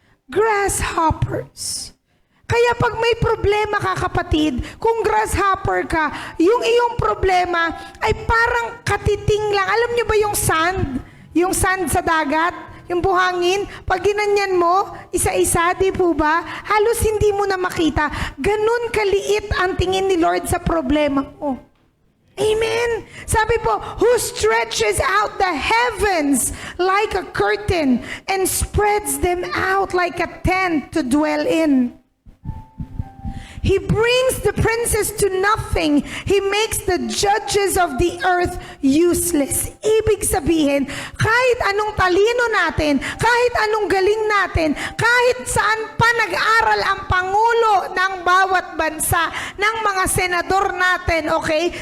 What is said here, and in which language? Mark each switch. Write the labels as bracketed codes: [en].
[tl] Grasshoppers. Kaya pag may problema ka, kapatid, kung grasshopper ka, yung iyong problema ay parang katiting lang. Alam niyo ba yung sand? Yung sand sa dagat? Yung buhangin? Pag ginanyan mo, isa-isa, di po ba? Halos hindi mo na makita. Ganun kaliit ang tingin ni Lord sa problema mo. Amen? Sabi po, [en] who stretches out the heavens like a curtain and spreads them out like a tent to dwell in. He brings the princes to nothing. He makes the judges of the earth useless. [tl] Ibig sabihin, kahit anong talino natin, kahit anong galing natin, kahit saan pa nag-aral ang Pangulo ng bawat bansa, ng mga senador natin, okay?